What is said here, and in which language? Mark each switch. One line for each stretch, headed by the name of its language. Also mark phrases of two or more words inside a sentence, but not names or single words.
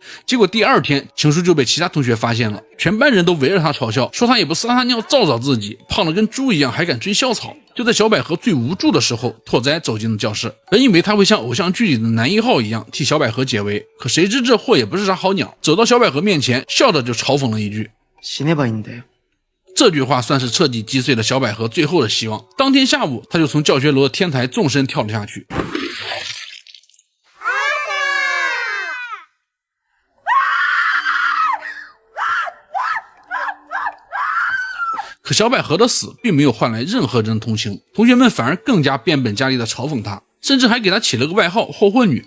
Chinese: 结果第二天情书就被其他同学发现了，全班人都围着他嘲笑，说他也不撒撒尿照照自己，胖得跟猪一样还敢追校草。就在小百合最无助的时候，拓哉走进了教室，本以为他会像偶像剧里的男一号一样替小百合解围，可谁知这货也不是啥好鸟，走到小百合面前，笑着就嘲讽了一句：
Japanese: 死ねばいいんだよ。
Chinese: 这句话算是彻底击碎了小百合最后的希望。当天下午，他就从教学楼的天台纵身跳了下去。可小百合的死并没有换来任何人的同情，同学们反而更加变本加厉地嘲讽她，甚至还给她起了个外号霍霍女。